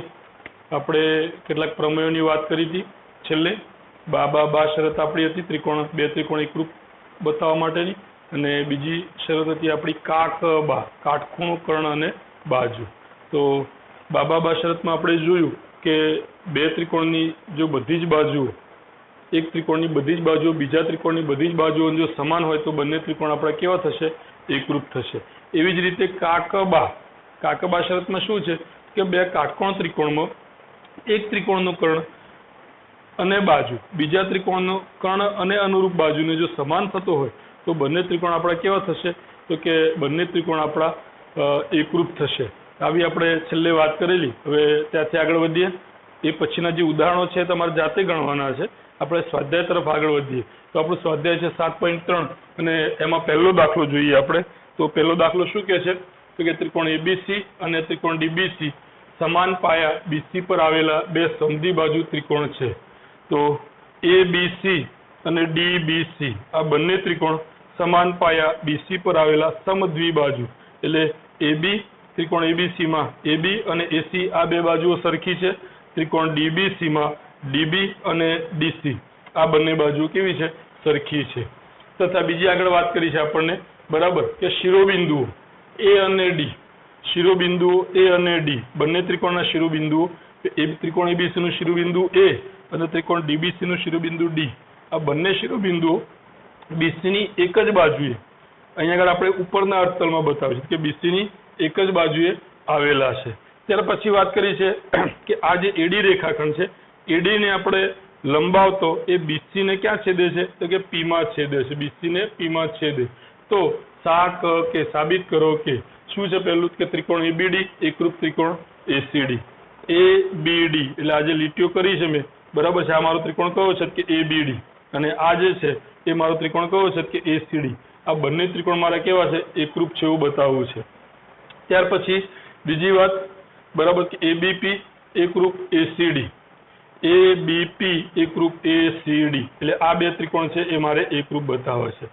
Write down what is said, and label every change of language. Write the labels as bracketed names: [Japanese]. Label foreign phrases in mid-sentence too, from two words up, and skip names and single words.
[Gujarati] આપણે કેટલાક પ્રમેયોની વાત કરી હતી છેલ્લે। બા શરત આપણી હતી ત્રિકોણ બે ત્રિકોણ એકરૂપ બતાવવા માટેની, અને બીજી શરત હતી આપણી બા કાટખૂણો કર્ણ અને બાજુ। તો બા શરતમાં આપણે જોયું કે બે ત્રિકોણની જો બધી જ બાજુઓ એક ત્રિકોણની બધી જ બાજુઓ બીજા ત્રિકોણની બધી જ બાજુઓ જો સમાન હોય તો બંને ત્રિકોણ આપણા કેવા થશે એકરૂપ થશે। એવી જ રીતે કાકબા શરતમાં શું છે કે બે કાટકોણ ત્રિકોણમાં એક ત્રિકોણનો કર્ણ અને બાજૂ બીજા ત્રિકોણનો કર્ણ અને અનુરૂપ બાજુને જો સમાન થતો હોય તો બંને ત્રિકોણ આપણા કેવા થશે તો કે બંને ત્રિકોણ આપણા એકરૂપ થશે। આવી આપણે છેલ્લે વાત કરેલી। હવે ત્યાથી આગળ વધીએ। એ પછીના જે ઉદાહરણો છે તમારે જાતે ગણવાના છે। આપણે સ્વાધ્યાય તરફ આગળ વધીએ તો આપણો સ્વાધ્યાય છે 7.3 અને એમાં પહેલો દાખલો જોઈએ આપણે। તો પહેલો દાખલો શું કહે છે તો કે ત્રિકોણ ABC અને ત્રિકોણ DBC સમાન પાયા BC પર આવેલા બે સમદ્વિ બાજુ ત્રિકોણ છે। તો ABC અને DBC આ બંને ત્રિકોણ સમાન પાયા BC પર આવેલા સમદ્વિ બાજુ એટલે AB ત્રિકોણ ABC માં AB અને AC આ બે બાજુઓ સરખી છે। ત્રિકોણ DBC માં DB અને DC આ બંને બાજૂ કેવી છે સરખી છે। તથા બીજી આગળ વાત કરી છે આપણને બરાબર કે શિરોબિંદુઓ A અને D शिरोबिंदुओ A અને D બંને ત્રિકોણના શિરોબિંદુઓ ત્રિકોણ ABC નું शिरोबिंदु A અને त्रिकोण DBC નું શિરોબિંદુ D આ બંને શિરોબિંદુઓ BC ની એક જ બાજુએ અહીંયા આગળ આપણે ઉપરના અર્થતલમાં બતાવ્યું છે કે BC ની એક જ બાજુએ આવેલા છે। ત્યાર પછી વાત કરી છે કે આ જે AD રેખાખંડ છે AD ने આપણે લંબાવતો એ BC ને ક્યા છેદે છે તો કે P માં છેદે છે। BC ને P માં છેદે તો કે સાબિત કરો કે શું છે પહેલું કે ત્રિકોણ ABD એકરૂપ ત્રિકોણ ACD। ABD એટલે આ જે લીટીઓ કરી છે મેં બરાબર છે। આ મારો ત્રિકોણ કયો છે કે ABD અને આ જે છે એ મારો ત્રિકોણ કયો છે કે ACD। આ બંને ત્રિકોણ મારા કેવા છે એકરૂપ છે એવું બતાવવું છે। ત્યાર પછી બીજી વાત બરાબર કે ABP એકરૂપ ACD ABP एकरूप ACD એટલે આ બે ત્રિકોણ છે એ મારે એકરૂપ બતાવવા છે।